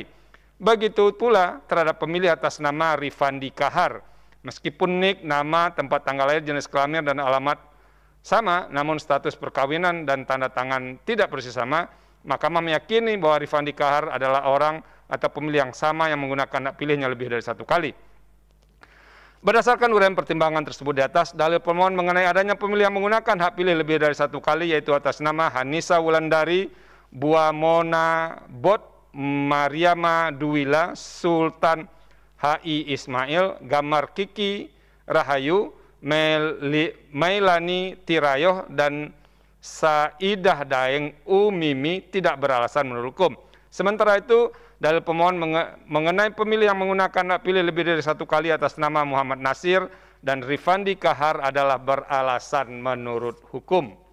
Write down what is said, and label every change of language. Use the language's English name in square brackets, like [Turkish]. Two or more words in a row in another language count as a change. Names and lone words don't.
[Indonesian] Begitu pula terhadap pemilih atas nama Rifandi Kahar, meskipun nik, nama, tempat tanggal lahir, jenis kelamin, dan alamat sama, namun status perkawinan dan tanda tangan tidak persis sama, Mahkamah meyakini bahwa Rifandi Kahar adalah orang atau pemilih yang sama yang menggunakan hak pilihnya lebih dari 1 kali. Berdasarkan uraian pertimbangan tersebut di atas, dalil pemohon mengenai adanya pemilih yang menggunakan hak pilih lebih dari 1 kali, yaitu atas nama Hanisa Wulandari, Buamona Bot, Mariama Duwila, Sultan H.I. Ismail, Gamar Kiki Rahayu, Mailani Tirayoh, dan Saidah Daeng Umimi tidak beralasan menurut hukum. Sementara itu, dalil pemohon mengenai pemilih yang menggunakan hak pilih lebih dari 1 kali atas nama Muhammad Nasir dan Rifandi Kahar adalah beralasan menurut hukum.